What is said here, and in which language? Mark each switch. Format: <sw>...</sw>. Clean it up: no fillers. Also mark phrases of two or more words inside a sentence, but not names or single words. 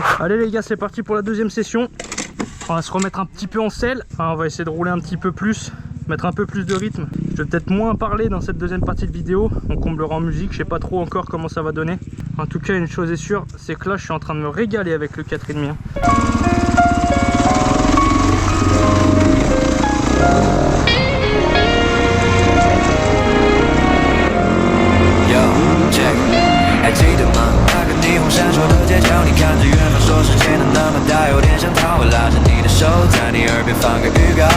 <fr>Allez les gars, c'est parti pour la deuxième session. On va se remettre un petit peu en selle. On va essayer de rouler un petit peu plus, mettre un peu plus de rythme. Je vais peut-être moins parler dans cette deuxième partie de vidéo. On comblera en musique, je sais pas trop encore comment ça va donner. En tout cas, une chose est sûre, c'est que là je suis en train de me régaler avec le 4,5.</fr> <zh>还记得吗？那个霓虹闪烁的街角，你看着远方，说时间的那么大，有点想逃。我拉着你的手，在你耳边放个预告。</zh>